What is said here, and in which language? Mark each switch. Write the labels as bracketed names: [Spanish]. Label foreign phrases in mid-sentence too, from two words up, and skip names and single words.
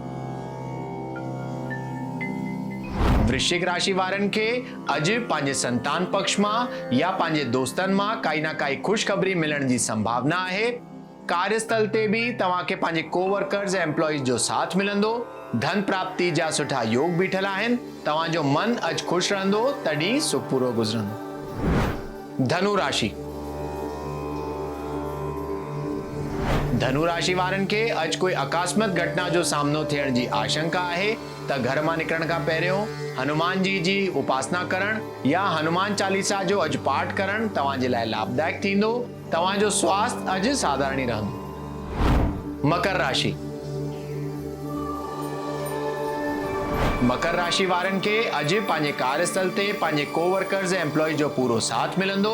[Sindhi] वृश्चिक राशि वारनि खे अॼु पंहिंजे संतान पक्ष मां या पंहिंजे दोस्तनि मां काई ना काई ख़ुशख़बरी मिलण जी संभावना आहे। कार्यस्थल ते बि तव्हांखे पंहिंजे कोवर्कर्स ऐं एम्प्लॉइज जो साथ मिलंदो। धन प्राप्ति जा सुठा योग बीठल आहिनि। तव्हांजो मन अॼु ख़ुशि रहंदो, तॾहिं सुख पूरो गुज़रंदो। धनु राशि। धनु राशि वारनि खे अॼु कोई अकस्मात घटना जो सामनो थियण जी आशंका आहे, त घर मां निकिरण खां पहिरियों हनुमान जी उपासना करण या हनुमान चालीसा जो अॼु पाठ करण तव्हांजे लाइ लाभदायक थींदो। तव्हांजो स्वास्थ्य अॼु साधारण ई रहंदो। मकर राशि। मकर राशि वारनि खे अॼु पंहिंजे कार्यस्थल ते पंहिंजे कोवर्कर्स ऐं एम्प्लॉइज जो पूरो साथ मिलंदो।